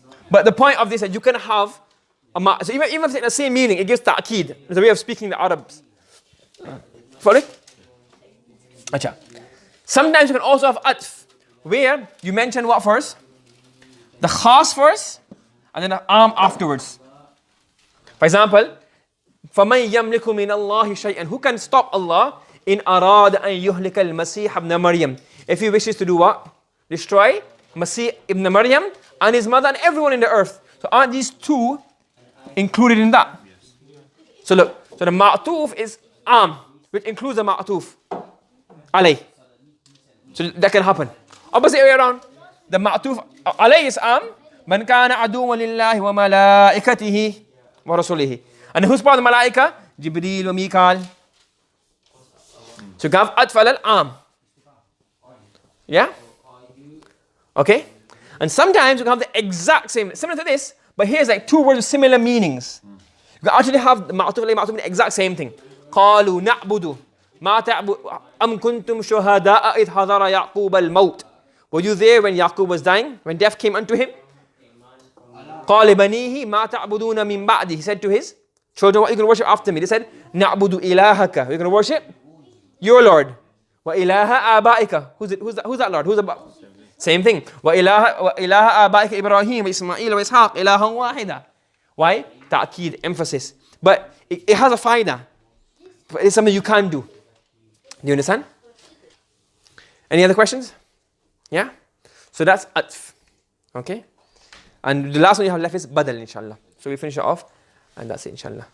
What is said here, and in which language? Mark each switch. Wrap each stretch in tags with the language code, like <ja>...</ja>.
<en>But the point of this is that you can have so even if it's the same meaning, it gives ta'keed. It's a way of speaking the Arabs. Follow it? Acha. Sometimes you can also have atf, where you mention what first? The khas first, and then the am afterwards. For example,</en> <ar>فَمَنْ يَمْلِكُ مِنَ اللَّهِ شَيْئًا.</ar> <en>Who can stop Allah in</en> <ar>أَرَادَ أَنْ يُهْلِكَ الْمَسِيحَ ابْنَ مَرْيَمَ.</ar> <en>If he wishes to do what? Destroy Masih ibn Maryam and his mother and everyone in the earth. So aren't these two included in that? So look, so the ma'tuf is am, which includes the ma'tuf alay. So that can happen. Opposite way around, the ma'tuf alay is am,</en> <ar>man kana aduwwan lillahi wa malaikatihi wa rasulihi.</ar> <en>And who's part of the malaika? Jibreel wa Mikael. So you have atf al-am. Yeah? Okay? And sometimes you can have the exact same, similar to this, but here's like two words with similar meanings. You can actually have the ma'tuf the exact same thing.</en> <ar>قالوا نعبد ما تعبد أم كنتم شهداء إذ حضر يعقوب الموت.</ar> <en>Were you there when Yaqub was dying? When death came unto him?</en> <ar>قال بنيه ما تعبدون من بعدي.</ar> <en>He said to his children, what are you going to worship after me? They said,</en> <ar>نعبد إلهك.</ar> <en>You're going to worship your Lord.</en> <ar>وإله آبائك.</ar> <en>Who's that Lord? Who's the same thing.</en> <ar>وإله آبائك إبراهيم وإسماعيل وإسحاق إلها واحدا.</ar> <en>Why? Ta'keed, emphasis. But it has a faida. It's something you can do. Do you understand? Any other questions? Yeah? So that's atf. Okay? And the last one you have left is badal, inshallah. So we finish it off, and that's it, inshallah.</en>